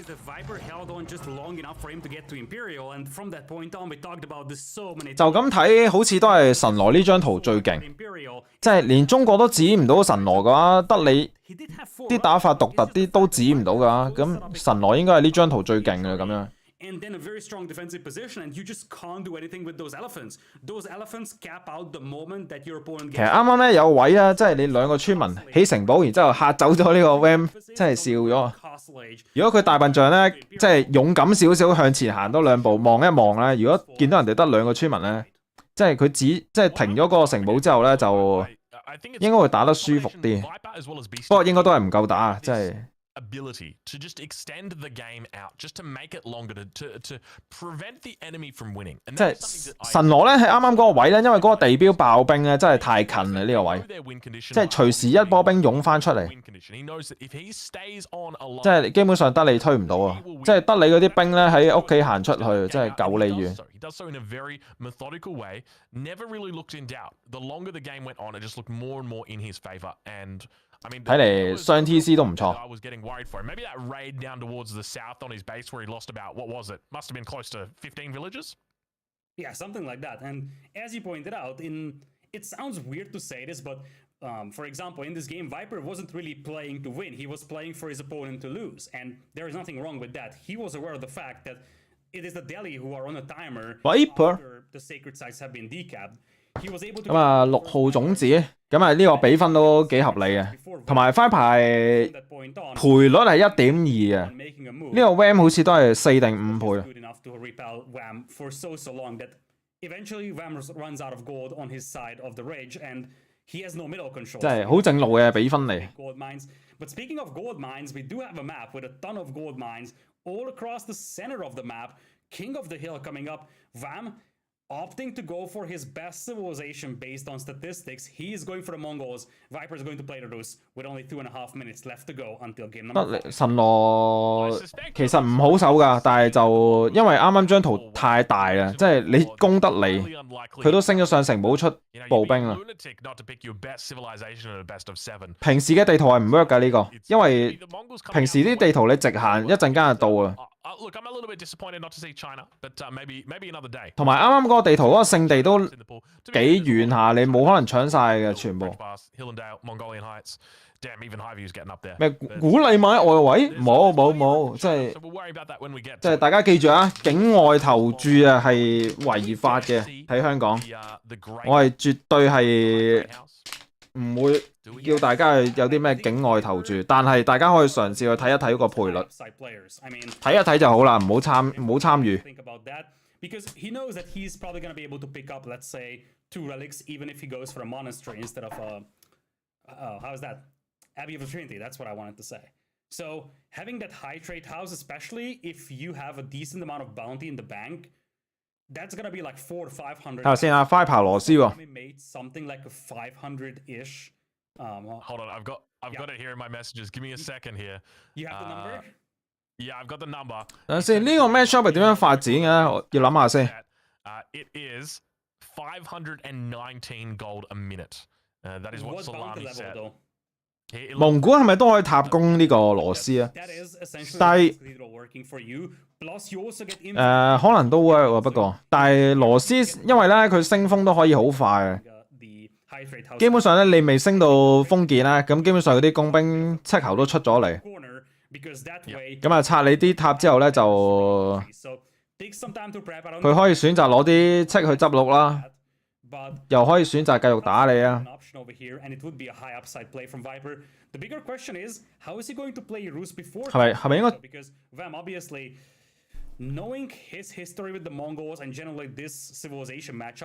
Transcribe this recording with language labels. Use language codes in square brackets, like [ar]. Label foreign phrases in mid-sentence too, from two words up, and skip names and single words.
[yue] 就咁睇，好似都係神羅呢張圖最勁，即係連中國都指唔到神羅嘅話，得你啲打法獨特啲都指唔到㗎。咁神羅應該係呢張圖最勁嘅咁樣。 [en] And then a very strong defensive position, and you just can't do anything with those elephants. Those elephants cap out the moment that your opponent gets. [yue] 其實啱啱咧有位啊，即係你兩個村民起城堡，然之後嚇走咗呢個 Vam， 真係笑咗。如果佢大笨象咧，即係勇敢少少向前行多兩步，望一望咧，如果見到人哋得兩個村民咧，即係佢即係停咗嗰個城堡之後咧，就應該會打得舒服啲。不過應該都係唔夠打啊，即係。 [en] ability to just extend the game out, just to make it longer, to prevent the enemy from winning. [yue] 即係神羅咧係啱啱嗰個位咧，因為嗰個地標爆兵咧真係太近啦呢個位，即係隨時一波兵湧翻出嚟，即係基本上得你推唔到啊！即係得你嗰啲兵咧喺屋企行出去，真係夠你遠。 [en] He does so in a very methodical way, never really looked in doubt. The longer the game went on, it just looked more and more in his favor. And [yue] 睇嚟雙 TC 都唔錯。 [en] I was getting worried for him. Maybe that raid down towards the south on his base where he lost about, what was it? Must have been close to 15 villages? Yeah, something like that. And as you pointed out, it sounds weird to say this, but for example, in this game, Viper wasn't really playing to win. He was playing for his opponent to lose. And there is nothing wrong with that. He was aware of the fact that it is the Delhi who are on a timer after the sacred sites have been decapped. [yue] 咁啊，6號種子，咁啊呢個比分都幾合理嘅，同埋翻牌賠率係1.2啊，呢個 Vam 好似都係4定5倍。即係好正路嘅比分嚟。 [en] But speaking of gold mines, we do have a map with a ton of gold mines all across the center of the map. King of the Hill coming up. Vam opting to go for his best civilization based on statistics. He is going for the Mongols. Viper is going to play the Rus with only 2.5 minutes left to go until game number 5. [yue] 神羅其實唔好守㗎，但係就因為啱啱張圖太大啦，即係你攻得嚟，佢都升咗上城堡出步兵啦。平時嘅地圖係唔 work 㗎呢個，因為平時啲地圖你直行一陣間就到啊。 [en] Look, I'm a little bit disappointed not to see China, but maybe another day. [yue] 同埋啱啱嗰個地圖嗰個聖地都幾遠下，你冇可能搶晒嘅全部。咩鼓勵買外圍？冇，即係大家記住啊，境外投注啊係違法嘅喺香港，我係絕對係唔會叫大家去有啲咩境外投注，但係大家可以嘗試去睇一睇個賠率，睇一睇就好啦，唔好參與。 [en] Because he knows that he's probably going to be able to pick up, let's say, 2 relics, even if he goes for a monastery instead of how's that? Abbey of the Trinity, that's what I wanted to say. So having that high trade house, especially if you have a decent amount of bounty in the bank, that's gonna be like 400 to 500. [yue] 睇下先啊，Viper 羅斯喎。 [en] Made something like a 500-ish. Hold on, I've got it here in my messages. Give me a second here. You have the number? Yeah, I've got the number. [yue] 等陣先，呢個 matchup 係點樣發展嘅？我要諗下先。 [en] It is 519 gold a minute. That is what Salami said. [yue] 蒙古係咪都可以塔攻呢個羅斯啊？但係可能都 work 喎，不過但係羅斯因為咧佢升風都可以好快嘅，基本上咧你未升到封建啦，咁基本上嗰啲工兵七球都出咗嚟， [en] because that way [yue] 咁啊，拆你啲塔之後咧，就 [en] so take some time to prep. I don't [yue] 佢可以選擇攞啲戚去執鹿啦， [en] but [yue] 又可以選擇繼續打你啊 [en] an。option over here, and it would be a high upside play from Viper. The bigger question is, how is he going to play Roos before? [yue] 係咪應該 [en] Because Vam obviously, knowing his history with the Mongols and generally this civilization matchup,